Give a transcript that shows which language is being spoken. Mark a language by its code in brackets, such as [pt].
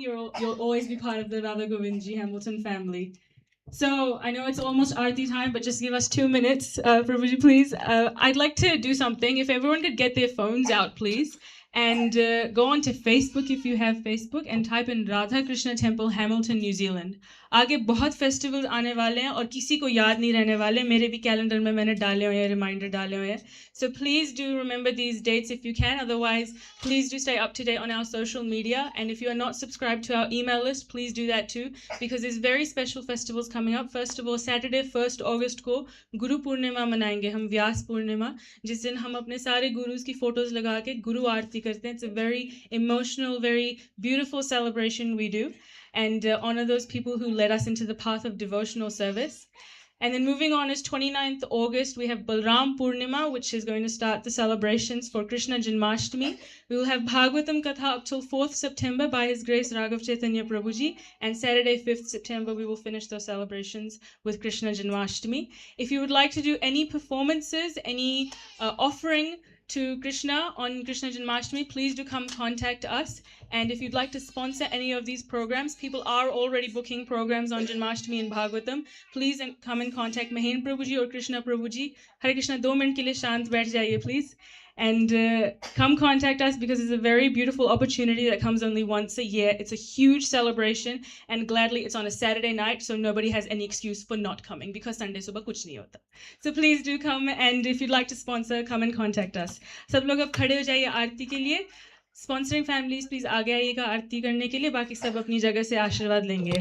[en] You'll always be part of the Radha Govindji Hamilton family. So I know it's almost Aarti time, but just give us 2 minutes, Prabhuji, please. I'd like to do something. If everyone could get their phones out, please, and go on to Facebook if you have Facebook, and type in Radha Krishna Temple, Hamilton, New Zealand. [hi] आगे बहुत festivals आने वाले हैं और किसी को याद नहीं रहने वाले. मेरे भी कैलेंडर में मैंने डाले हुए हैं, रिमाइंडर डाले हुए हैं. [en] So please do remember these dates if you can. Otherwise, please do stay up to date on our social media. And if you are not subscribed to our email list, please do that too, because there's very special festivals coming up. First of all, Saturday 1st August [hi] को गुरु पूर्णिमा मनाएंगे हम, व्यास पूर्णिमा, जिस दिन हम अपने सारे गुरुज की photos लगा के गुरु आरती करते हैं. [en] It's a very emotional, very beautiful celebration we do, and honor those people who led us into the path of devotional service. And then moving on is 29th August, we have Balram Purnima, which is going to start the celebrations for Krishna Janmashtami. We will have Bhagavatam Katha up till 4th September by His Grace Raghav Chaitanya Prabhuji. And Saturday, 5th September, we will finish those celebrations with Krishna Janmashtami. If you would like to do any performances, any offering to Krishna on Krishna Janmashtami, please do come contact us. And if you'd like to sponsor any of these programs, people are already booking programs on Janmashtami and Bhagavatam. Please come and contact Mahen Prabhuji or Krishna Prabhuji. Hare Krishna, [hi] 2 minute ke liye shant baith jaiye, [en] please. And come contact us, because it's a very beautiful opportunity that comes only once a year. It's a huge celebration, and gladly it's on a Saturday night, so nobody has any excuse for not coming, because Sunday [hi] subah kuch nahi hota. [en] So please do come, and if you'd like to sponsor, come and contact us. [hi] Sab log ab khade ho jaiye aarti ke liye. [en] Sponsoring families, please [hi] आगे आइएगा आरती करने के लिए. बाकी सब अपनी जगह से आशीर्वाद लेंगे.